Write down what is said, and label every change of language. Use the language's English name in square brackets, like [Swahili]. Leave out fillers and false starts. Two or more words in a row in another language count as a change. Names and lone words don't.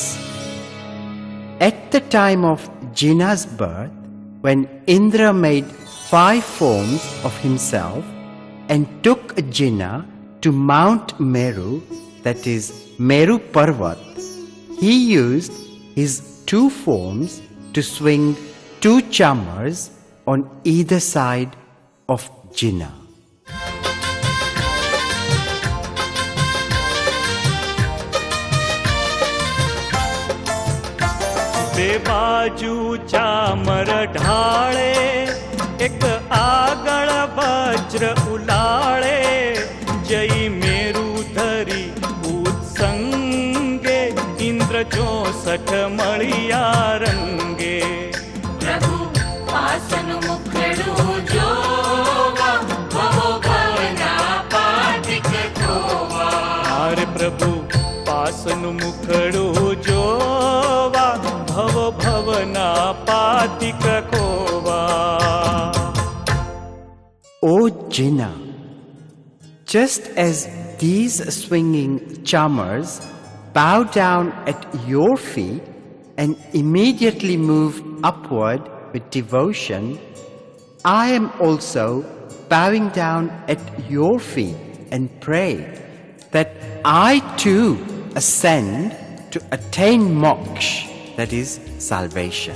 [English] At the time of Jina's birth, when Indra made 5 forms of himself and took Jina to Mount Meru, that is Meru Parvat, he used his 2 forms to swing 2 chamars on either side of Jina. [Gujarati] બે બાજુ ચામર ઢાળે, એક આગળ વજ્ર ઉલાળે, જઈ મેરુ ધરી ઉત્સંગે, ઇન્દ્ર 64 મળિયા રંગે। પ્રભુ પાસન મુખડૂ જોવા, ભવો ભવના પાતિક ખોવા। આરે પ્રભુ પાસન મુખડૂ જોવા, ભવ ભવના પાતિક ખોવા। [English] O Jina, just as these swinging chamars bow down at your feet and immediately move upward with devotion, I am also bowing down at your feet and pray that I too ascend to attain moksha, that is salvation.